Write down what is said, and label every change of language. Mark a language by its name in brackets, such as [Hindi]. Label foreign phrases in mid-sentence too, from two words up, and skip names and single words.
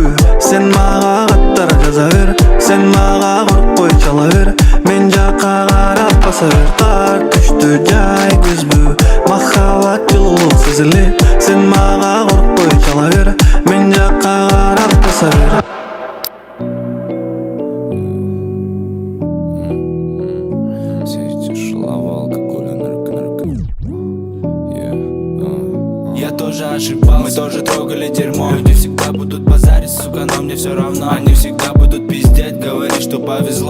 [Kyrgyz] Сен мага каттар жаза бер, сен мага коркпой чала бер, мен жакка карап баса бер. Кар түштү жай күзбү, махаббат жылулук сезилет. Сен мага коркпой чала бер, мен жакка карап баса бер. [Russian] Я тоже ошибался, мы тоже трогали дерьмо. Люди всегда будут базарить, сука, но мне все равно. Они всегда будут пиздеть, говорить, что повезло.